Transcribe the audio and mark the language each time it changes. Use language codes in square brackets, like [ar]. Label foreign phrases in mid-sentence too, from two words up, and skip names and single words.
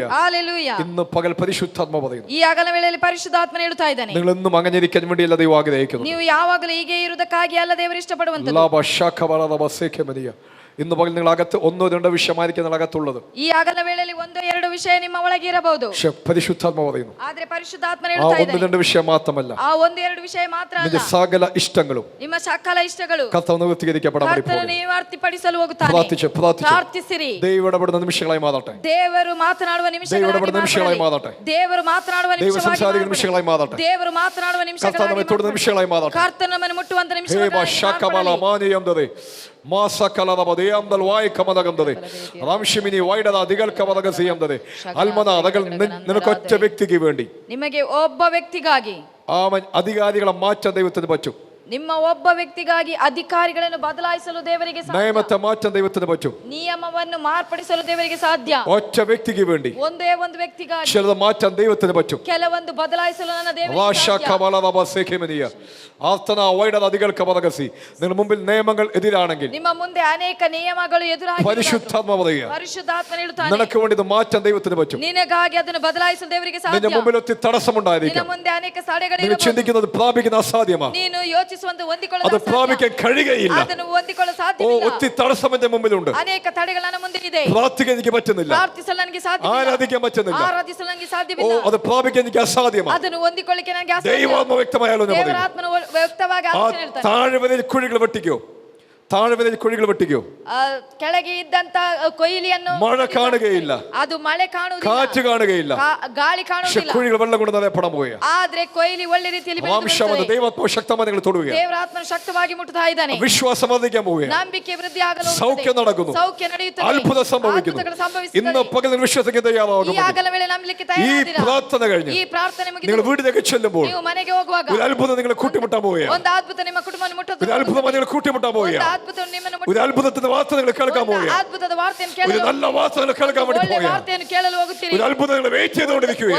[ml] ഹല്ലേലൂയ. ഇന്ന് പകൽ പരിശുദ്ധാത്മ പറയുന്നു, [kn] ಈ ಆಗಲ ವೇಳೆಯಲ್ಲಿ ಪರಿಶುದ್ಧಾತ್ಮನು ಹೇಳುತ್ತಾ ಇದ್ದಾನೆ, [ml] നിങ്ങൾ എന്നും അങ്ങനെ ഇരിക്കാൻ വേണ്ടിയല്ല ദൈവം ആഗ്രഹിക്കുന്നു. [kn] ನೀವು ಯಾವಾಗಲೂ ಹೀಗೆ ಇರುವುದಕ್ಕಾಗಿ ಅಲ್ಲ ದೇವರು ಇಷ್ಟಪಡುವಂತದ್ದು. [ml] ഇന്ന് പകൽ നിങ്ങൾ അകത്ത് ഒന്നോ രണ്ടോ വിഷയമായിരിക്കും നിങ്ങൾ അകത്തുള്ളത്. [kn] ಈ ಆಗಲ ವೇಳೆಯಲ್ಲಿ ಒಂದೋ ಎರಡು ವಿಷಯ ನಿಮ್ಮ ಒಳಗೆ ಇರಬಹುದು. [ml] പരിശുദ്ധാത്മ പറയുന്നു, [kn] ಆದ್ರೆ ಪರಿಶುದ್ಧಾತ್ಮನು [ml] ആ [kn] ಹೇಳ್ತಾ [ml] ഒന്ന് [kn] ಇದ್ದಾನೆ, [ml] രണ്ട് വിഷയം മാത്രമല്ല, [kn] ಆ ಒಂದು ಎರಡು ವಿಷಯ ಮಾತ್ರ ಅಲ್ಲ, [ml] നിന്റെ സകല ഇഷ്ടങ്ങളും [kn] ನಿಮ್ಮ ಸಕಲ ಇಷ್ಟಗಳು [ml] കർത്താവ് നിവർത്തികരിക്കപ്പെടാൻ വേണ്ടി [kn] ಕರ್ತನು [ml] പോകുന്നു. [kn] ನಿವರ್ತಿಪಡಿಸಲು ಹೋಗುತ್ತಾನೆ. ಪ್ರಾರ್ಥಿಸಿರಿ. [ml] ദൈവം ഇടപെടുന്ന നിമിഷങ്ങളായി മാറട്ടെ. [kn] ದೇವರು ಮಾತನಾಡುವ [ml] നിമിഷങ്ങളായി മാറട്ടെ. [kn] ದೇವರು ಮಾತನಾಡುವ [ml] നിമിഷങ്ങളായി മാറട്ടെ. [kn] ದೇವರು ಮಾತನಾಡುವ [ml] നിമിഷങ്ങളായി മാറട്ടെ. [kn] ಕರ್ತನು ನಮ್ಮನ್ನು ಮುಟ್ಟುವಂತ ನಿಮಿಷಗಳಾಗಿ [ml] നിനക്കൊറ്റ വ്യക്തിക്ക് വേണ്ടി, [kn] ನಿಮಗೆ ಒಬ್ಬ ವ್ಯಕ್ತಿಗಾಗಿ [ml] അധികാരികളെ മാറ്റാൻ ദൈവത്തിന് പറ്റും. [kn] ನಿಮ್ಮ ಒಬ್ಬ ವ್ಯಕ್ತಿಗಾಗಿ ಅಧಿಕಾರಿಗಳನ್ನು ಬದಲಾಯಿಸಲು ದೇವರಿಗೆ ಸಾಧ್ಯ. [ml] നിയമത്തെ മാറ്റാൻ ദൈവത്തിന് പറ്റും. [kn] ನಿಯಮವನ್ನು ಮಾರ್ಪಡಿಸಲು ದೇವರಿಗೆ ಸಾಧ್ಯ. [ml] ഒറ്റ വ്യക്തിക്ക് വേണ്ടി [kn] ಒಂದೇ ಒಂದು ವ್ಯಕ್ತಿಗಾಗಿ [ml] ചിലത് മാറ്റാൻ ദൈവത്തിന് പറ്റും. [kn] ಕೆಲವೊಂದು ಬದಲಾಯಿಸಲು ನನ್ನ ದೇವರಿಗೆ [ml] നിങ്ങൾ മുമ്പിൽ നിയമങ്ങൾ എതിരാണെങ്കിൽ [kn] ನಿಮ್ಮ ಮುಂದೆ ಅನೇಕ ನಿಯಮಗಳು ಎದುರಾಗಿ [ml] പരിശുദ്ധാത്മ പറയുക, [kn] ಪರಿಶುದ್ಧಾತ್ಮನು ಹೇಳುತ್ತಾನೆ, [ml] നിനക്ക് വേണ്ടി ഇത് മാറ്റാൻ ദൈവത്തിന് പറ്റും. [kn] ನಿನಗಾಗಿ ಅದನ್ನು ಬದಲಾಯಿಸಲು ದೇವರಿಗೆ ಸಾಧ್ಯ. [ml] നിന്റെ മുമ്പിൽ ഒത്തിരി തടസ്സമുണ്ടായിരിക്കും. [kn] ನಿನ್ನ ಮುಂದೆ ಅನೇಕ ತಡೆಗಳು [ml] നിങ്ങൾ ചിന്തിക്കുന്നത് പ്രാപിക്കുന്ന അസാധ്യമാണ്. [kn] ನೀನು ಯೋಚಿಸುವಂತ ಹೊಂದಿಕೊಳ್ಳಲು [ml] അത് പ്രാപിക്കാൻ കഴിയുകയില്ല. [kn] ಅದನ್ನು ಹೊಂದಿಕೊಳ್ಳಲು [ml] ഓ, [kn] ಸಾಧ್ಯವಿಲ್ಲ. [ml] ഒത്തിരി തടസ്സം എന്റെ മുമ്പിലുണ്ട്. [kn] ಅನೇಕ ತಡೆಗಳು ನನ್ನ ಮುಂದೆ ಇದೆ. [ml] പ്രാർത്ഥിക്കാൻ എനിക്ക് പറ്റുന്നില്ല. [kn] ಪ್ರಾರ್ಥಿಸಲು ನನಗೆ ಸಾಧ್ಯವಿಲ್ಲ. [ml] ആരാധിക്കാൻ പറ്റുന്നില്ല. [kn] ಆರಾಧಿಸಲು ನನಗೆ [ml] ഓ, [kn] ಸಾಧ್ಯವಿಲ್ಲ. [ml] അത് പ്രാപിക്കാൻ എനിക്ക് അസാധ്യമാണ്. [kn] ಅದನ್ನು ಹೊಂದಿಕೊಳ್ಳಿಕ್ಕೆ ನನಗೆ ಅಸಾಧ್ಯ. [ml] ദൈവാത്മ വ്യക്തമായാലോ ഞാൻ പറയുന്നു. [kn] ದೇವರಾತ್ಮನು ವ್ಯಕ್ತವಾಗಿ ಆಲೋಚನೆ ಹೇಳ್ತಾನೆ. [ml] താഴ്വരയിൽ കുഴികൾ വെട്ടിക്കോ, താഴ്വരയിൽ കുഴികൾ വെട്ടിക്കോ. [kn] ಕೆಳಗೆ ಇದ್ದಂತ ಕೊಯ್ಲಿಯನ್ನು [ml] മഴ കാണുകയില്ല, [kn] ಅದು ಮಳೆ ಕಾಣುವುದಿಲ್ಲ, [ml] കാറ്റ് കാണുകയില്ല, [kn] ಗಾಳಿ ಕಾಣುವುದಿಲ್ಲ. [ml] കുഴികൾ വെള്ളം കൊണ്ട് നിറയപ്പെടാൻ പോവുക. [kn] ಆದ್ರೆ ಕೊಯ್ಲಿ ಒಳ್ಳೆ ರೀತಿಯಲ್ಲಿ ಬೆಳೆಯುತ್ತದೆ. [ml] ദൈവാത്മാവ് ശക്തമായി നിങ്ങൾ തൊടുക. [kn] ದೇವರಾತ್ಮನು ಶಕ್ತವಾಗಿ ಮುಟ್ಟುತ್ತಾ ಇದ್ದಾನೆ. [ml] വിശ്വാസം വർദ്ധിക്കാൻ പോവുക. [kn] ನಂಬಿಕೆ ವೃದ್ಧಿಯಾಗಲು [ml] സൗഖ്യം നടക്കുന്നു, [kn] ಸೌಖ್ಯ ನಡೆಯುತ್ತದೆ, [ml] അത്ഭുതം സംഭവിക്കുന്നു. ഇന്ന് പകൽ നിങ്ങൾ വിശ്വസിക്കാൻ തയ്യാറാകും. [kn] ಈ ಆಗಲ ವೇಳೆ ನಂಬಲಿಕ್ಕೆ [ml] ഈ [kn] ತಯಾರಾಗಿದ್ದೀರಾ? [ml] പ്രാർത്ഥന കഴിഞ്ഞ് [kn] ಈ ಪ್ರಾರ್ಥನೆ ಮುಗಿದು [ml] നിങ്ങൾ വീട്ടിലേക്ക് ചെല്ലുമ്പോൾ [kn] ನೀವು ಮನೆಗೆ ಹೋಗುವಾಗ [ml] ഒരു അത്ഭുതം നിങ്ങളെ കൂട്ടിമുട്ടാൻ പോവുക. [kn] ಒಂದು ಅದ್ಭುತ ನಿಮ್ಮ ಕುಟುಂಬವನ್ನು ಮುಟ್ಟುತ್ತದೆ. [ml] ഒരു അത്ഭുതം നിങ്ങൾ കൂട്ടിമുട്ടാൻ പോവുക. [kn] ಒಂದು ಅದ್ಭುತ ನಿಮ್ಮನ್ನು [ml] ഒരു അത്ഭുതത്തിന്റെ വാർത്ത നിങ്ങൾ കേൾക്കാൻ പോവുക. [kn] ಅದ್ಭುತದ ವಾರ್ತೆಯನ್ನು [ml] ഒരു [kn] ಕೇಳಲು, [ml] നല്ല വാർത്ത നിങ്ങൾ കേൾക്കാൻ വേണ്ടി [kn] ಒಳ್ಳೆ [ml] പോവുക. [kn] ವಾರ್ತೆಯನ್ನು ಕೇಳಲು ಹೋಗುತ್ತೀರಿ. [ml] ഒരു അത്ഭുതം നിങ്ങൾ വെയിറ്റ് ചെയ്തുകൊണ്ടിരിക്കുകയാണ്.